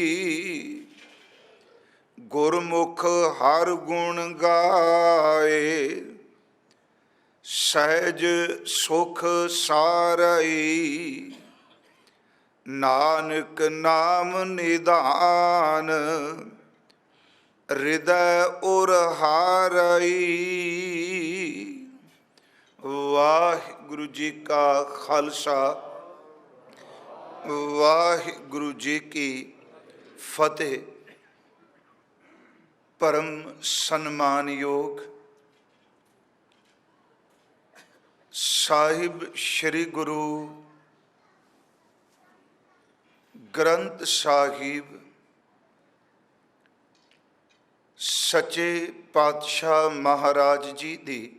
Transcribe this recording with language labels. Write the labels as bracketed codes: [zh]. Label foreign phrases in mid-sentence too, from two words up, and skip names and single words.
[pa] ਗੁਰਮੁਖ ਹਰ ਗੁਣ ਗਾਏ, ਸਹਜ ਸੁਖ ਸਾਰਈ। ਨਾਨਕ ਨਾਮ ਨਿਧਾਨ, ਹ੍ਰਿਦਯ ਉਰ ਹਾਰਈ। ਵਾਹਿਗੁਰੂ ਜੀ ਕਾ ਖ਼ਾਲਸਾ, ਵਾਹਿਗੁਰੂ ਜੀ ਕੀ ਫ਼ਤਿਹ। ਪਰਮ ਸਨਮਾਨ ਯੋਗ ਸਾਹਿਬ ਸ੍ਰੀ ਗੁਰੂ ਗ੍ਰੰਥ ਸਾਹਿਬ ਸੱਚੇ ਪਾਤਸ਼ਾਹ ਮਹਾਰਾਜ ਜੀ ਦੀ